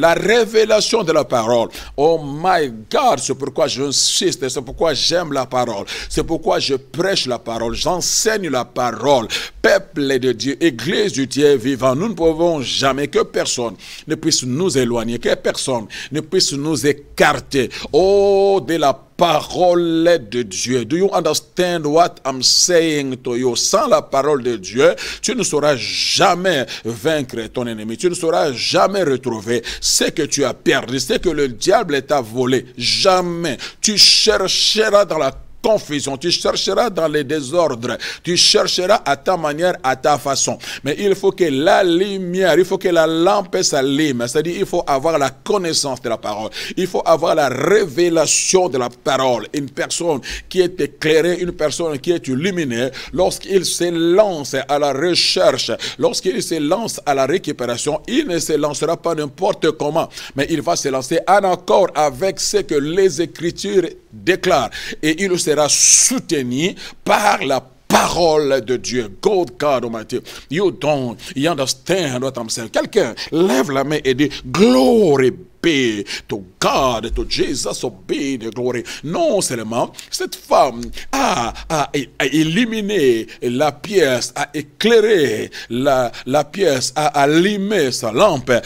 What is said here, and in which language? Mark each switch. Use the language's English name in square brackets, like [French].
[French] La révélation de la parole. [English] Oh my God, [French] c'est pourquoi j'insiste, c'est pourquoi j'aime la parole, c'est pourquoi je prêche la parole, j'enseigne la parole. Peuple de Dieu, Église du Dieu vivant, nous ne pouvons jamais, que personne ne puisse nous éloigner, que personne ne puisse nous écarter de la parole de Dieu. [English] Do you understand what I'm saying to you? [French] Sans la parole de Dieu, tu ne sauras jamais vaincre ton ennemi. Tu ne sauras jamais retrouver ce que tu as perdu, ce que le diable t'a volé. Jamais. Tu chercheras dans la confusion, tu chercheras dans les désordres, tu chercheras à ta manière, à ta façon. Mais il faut que la lumière, il faut que la lampe s'allume, c'est-à-dire il faut avoir la connaissance de la parole, il faut avoir la révélation de la parole. Une personne qui est éclairée, une personne qui est illuminée, lorsqu'il se lance à la recherche, lorsqu'il se lance à la récupération, il ne se lancera pas n'importe comment, mais il va se lancer en accord avec ce que les Écritures déclarent, et il sera soutenu par la parole de Dieu. [English] God Almighty, you don't understand what I'm saying. [French] Quelqu'un lève la main et dit [English] glory be to God, to Jesus, be the glory. [French] Non seulement cette femme a éliminé la pièce, a éclairé la pièce, a allumé sa lampe.